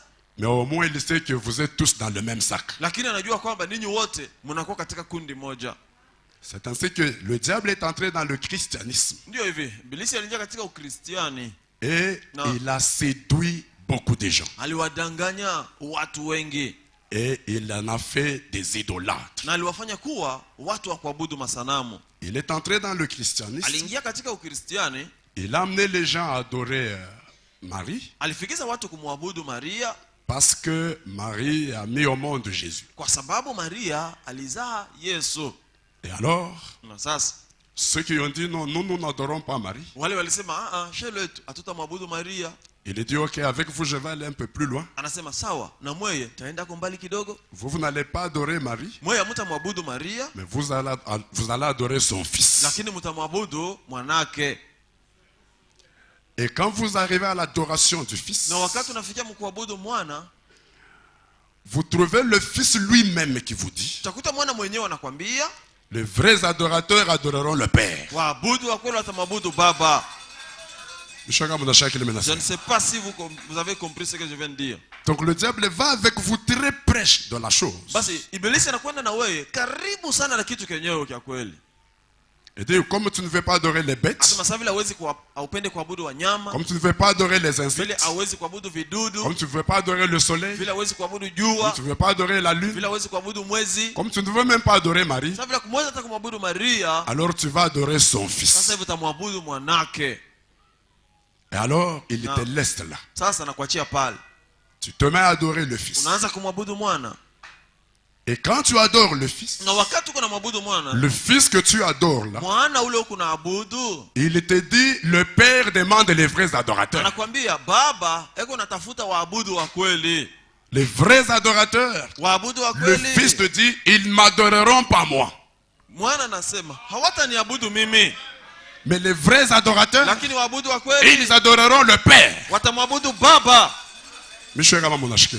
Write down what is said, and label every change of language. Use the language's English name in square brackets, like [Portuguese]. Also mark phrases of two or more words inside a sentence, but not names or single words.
[French] Mais au moins il sait que vous êtes tous dans le même sac. [Swahili] lakini anajua kwamba ninyi wote mnakuwa katika kundi moja. [French] C'est ainsi que le diable est entré dans le christianisme. [Swahili] Ndio hivi ibilisi aliingia katika Ukristiani [French] Et Non. il a séduit beaucoup de gens. [Swahili] aliwadanganya watu wengi [French] Et il en a fait des idolâtres. [Swahili] na aliwafanya kuwa watu wa kuabudu masanamu. [French] Il est entré dans le christianisme. [Swahili] Aliingia katika Ukristiani, [French] Il a amené les gens à adorer Marie. [Swahili] alifikiza watu kumwabudu Maria [French] Parce que Marie a mis au monde Jésus. [Swahili] kwa sababu Maria alizaa Yesu. [French] Et alors, [Swahili] Na sasa [French] ceux qui ont dit non, nous n'adorons pas Marie. [Swahili] wale walisema chez letu hatutamwabudu Maria. [French] Il a dit ok, avec vous je vais aller un peu plus loin. [Swahili] Anasema sawa, na mweye taenda kwa mbali kidogo. [French] Vous n'allez pas adorer Marie, [Swahili] Mweye mtamwabudu Maria, [French] mais vous allez adorer son fils. [Swahili] lakini mtamwabudu mwanake. [French] Et quand vous arrivez à l'adoration du fils, [Swahili] Na wakati unafikia mkuabudu mwana, [French] vous trouvez le fils lui-même qui vous dit, [Swahili] utakuta mwana mwenyewe anakwambia [French] les vrais adorateurs adoreront le Père. [Swahili] waabudu wa kweli watamwabudu Baba. [French] Je ne sais pas si vous avez compris ce que je viens de dire. Donc le diable va avec vous très proche de la chose. [Swahili] Basi ibilisi anakwenda na wewe karibu sana na kitu kenyewe kwa kweli. [French] Et dit, comme tu ne veux pas adorer les bêtes, [Swahili] Asema sasa vile hawezi haupende kuabudu wanyama, [French] comme tu ne veux pas adorer les [Swahili] vile [French] insectes, [Swahili] hawezi kuabudu vidudu, [French] comme tu ne veux pas adorer le soleil, [Swahili] vile hawezi kuabudu [French] comme [Swahili] jua, [French] tu ne veux pas adorer la lune, [Swahili] vile hawezi kuabudu mwezi, [French] comme tu ne veux même pas adorer Marie, [Swahili] sasa vile kumweza hata kumwabudu Maria, [French] alors tu vas adorer son [Swahili] sasa [French] fils. [Swahili] hivi utamwabudu mwanake. [French] Et alors, il Non. te laisse là. [Swahili] Sasa nakuachia pale. [French] Tu te mets à adorer le fils. [Swahili] Unaanza kumwabudu mwana. [French] Et quand tu adores le fils, [Swahili] Na wakati uko namwabudu mwana, [French] le fils que tu adores là, [Swahili] mwana ule uko naabudu, [French] il te dit, le Père demande les vrais adorateurs. [Swahili] anakuambia baba eko natafuta waabudu wa kweli. [French] Les vrais adorateurs. [Swahili] Waabudu wa [French] Le [Swahili] kweli. [French] fils te dit, ils ne m'adoreront pas moi. [Swahili] Mwana anasema hawataniabudu mimi, [French] Mais les vrais adorateurs, [Swahili] lakini waabudu wa kweli [French] ils adoreront le Père. [Swahili] watamwabudu Baba. [French] Monsieur Ramamonashke,